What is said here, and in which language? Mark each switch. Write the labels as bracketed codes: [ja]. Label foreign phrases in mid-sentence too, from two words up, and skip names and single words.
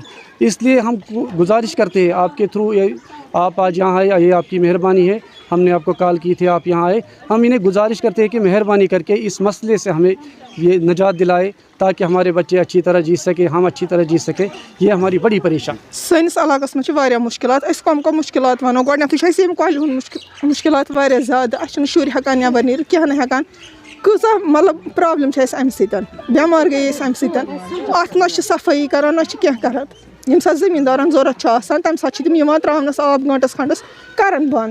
[ur] اس لیے ہم گزارش کرتے ہیں آپ کے تھرو, آپ آج یہاں آئے, یہ آپ کی مہربانی ہے, ہم نے آپ کو کال کی تھی, آپ یہاں آئے. ہم انہیں گزارش کرتے ہیں کہ مہربانی کر کے اس مسئلے سے ہمیں یہ نجات دلائے, تاکہ ہمارے بچے اچھی طرح جی سکیں, ہم اچھی طرح جی سکیں. یہ ہماری بڑی پریشان. [ks] سٲنِس علاقَس منٛز چھِ واریاہ مُشکلات. أسۍ کَم مُشکلات وَنو, گۄڈٕنٮ۪تھٕے چھِ اَسہِ ییٚمہِ کۄلہِ ہُنٛد مُشکلات واریاہ زیادٕ. اَسہِ چھِنہٕ شُرۍ ہٮ۪کان نٮ۪بر نیٖرِتھ کینٛہہ نہٕ ہٮ۪کان کۭژاہ مطلب پرٛابلِم چھِ اَسہِ اَمہِ سۭتۍ بٮ۪مار گٔے أسۍ اَمہِ سۭتۍ. اَتھ نہ چھِ صفٲیی کَران نہ چھِ کینٛہہ کَران. ییٚمہِ ساتہٕ زٔمیٖندارَن ضوٚرَتھ چھُ آسان تَمہِ ساتہٕ چھِ تِم یِوان ترٛاونَس آب گٲنٛٹَس کھنٛڈَس کَران بنٛد.